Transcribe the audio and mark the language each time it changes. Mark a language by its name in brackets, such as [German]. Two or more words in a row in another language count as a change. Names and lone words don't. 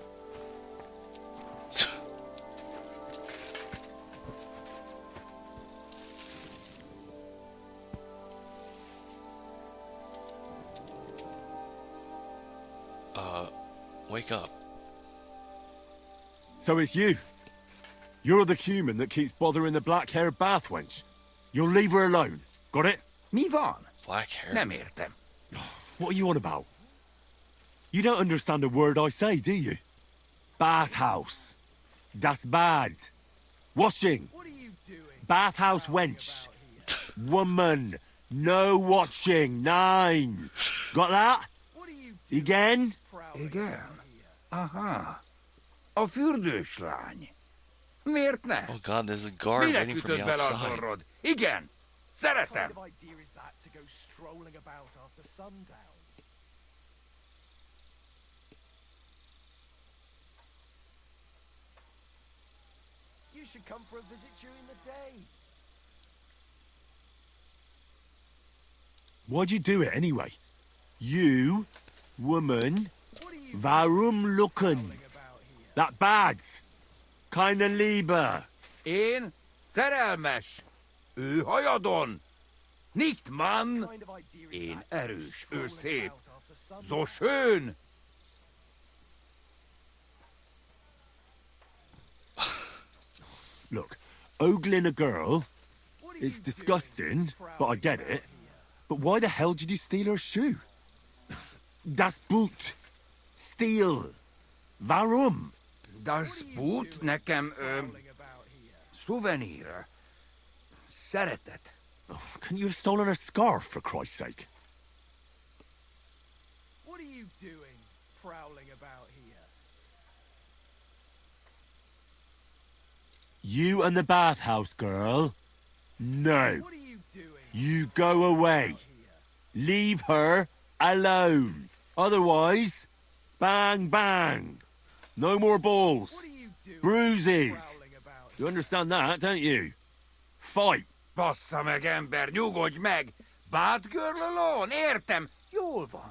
[English] Wake up. So it's you. You're the Cuman that keeps bothering the black-haired bath wench. You'll leave her alone. Got it? [Hungarian] Mi van. [English] Black hair. [Hungarian] Nem értem. [English] What are you on about? You don't understand a word I say, do you? [German] Bathhouse. Das bad. [English] Washing. What are you doing? Bathhouse wench. Woman. No watching. 9. Got that? Again? [Hungarian] Igen. Aha. A fürdőslány. Miért ne? [English] Oh god, there's a guard [Hungarian] Minek [English] waiting for me [Hungarian] ütöd bele az [English] outside. [Hungarian] orrod? Igen. Szeretem. [English] What kind of idea is that to go strolling about after sundown? You should come for a visit during the day. Why'd you do it anyway? You, woman, [German] warum looken? [English] That bad. [German] Keine Liebe. [Hungarian] Én szerelmes. Ő hajadon. [German] Nicht Mann. [Hungarian] Én erős, ő szép. [German] So schön. [English] Look, ogling a girl is disgusting, but I get it. But why the hell did you steal her shoe? [German] Das Boot. Steal. Warum? Das Boot [Hungarian] nekem, szuvenír. Szeretet. [English] Can you have stolen her scarf, for Christ's sake? What are you doing, prowling about here? You and the bathhouse girl? No. You go away. Leave her alone. Otherwise, bang, bang. No more balls. Bruises. You understand that, don't you? Fight. [Hungarian] Bassza meg, ember, nyugodj meg! [English] Bad girl alone, [Hungarian] értem, jól van.